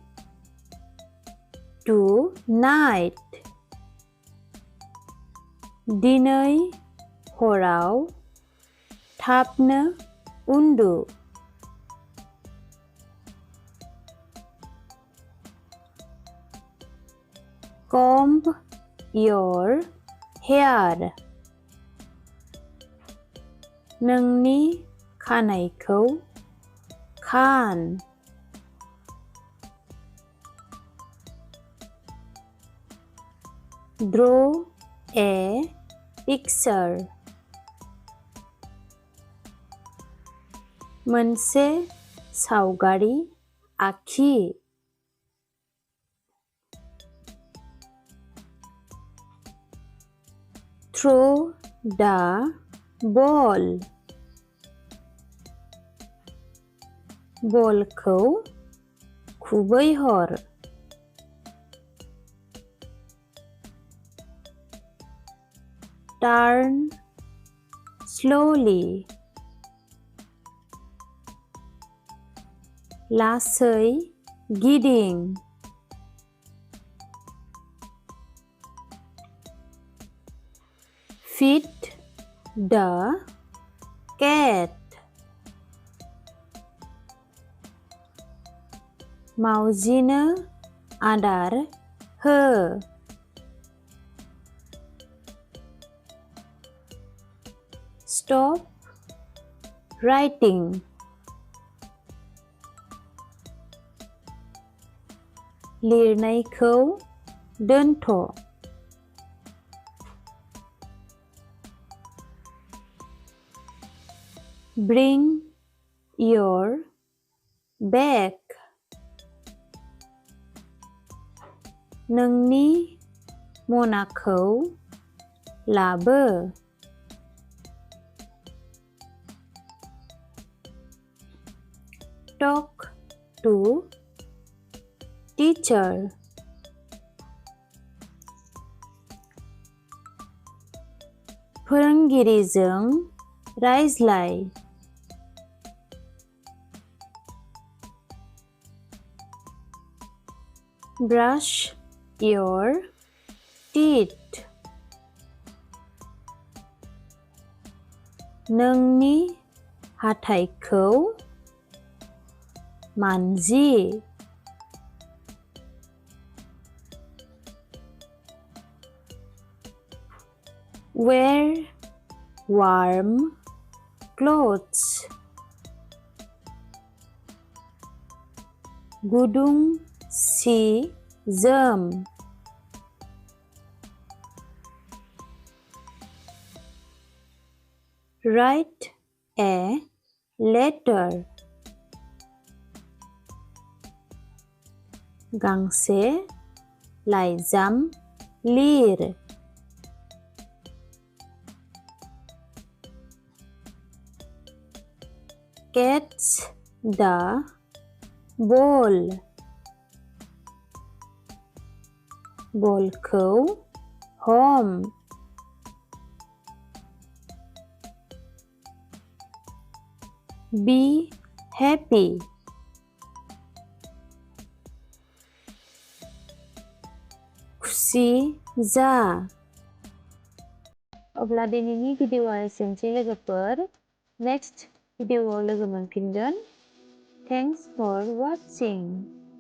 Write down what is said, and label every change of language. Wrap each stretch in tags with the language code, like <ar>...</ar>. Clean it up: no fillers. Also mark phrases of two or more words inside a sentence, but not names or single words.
<brx>tonight दिनै हराव थाबनो उन्दु</brx> <en>Comb your hair</en> <brx>नोंनि खानाइखौ खान</brx> <en>Draw a picture</en> <brx>मोनसे सावगारि आखि</brx> <en>Throw the ball</en> <brx>बलखौ खुबैहर</brx> <en>Turn slowly</en> <brx>लासै गिदिं</brx> <en>Feed the cat</en> <brx>मावजिनो आदार हो</brx> <en>Stop writing</en> <brx>लिरनायखौ दोनथ'</brx> <en>Bring your bag</en> <brx>नोंनि मनाखौ लाबो</brx> <en>Talk to teacher</en> <brx>फोरोंगिरिजों रायज्लाय</brx> <en>brush your teeth.</en> <brx>नोंनि हाथाइखौ मानजि.</brx> <en>Wear warm clothes.</en> <brx>गुदुं सि जोम.</brx> <en>Write a letter.</en> <brx>गांसे लाइजाम लिर.</brx> <en>Catch the ball.</en> <brx>बलखौ हम.</brx> <en>Be happy.</en> <brx>खुसि जा. अब्ला दिनैनि भिडिअआ एसेनोसै लोगोफोर. नेक्स्ट भिडिअआव लोगो मोनफिनगोन.</brx> <en>Thanks for watching.</en>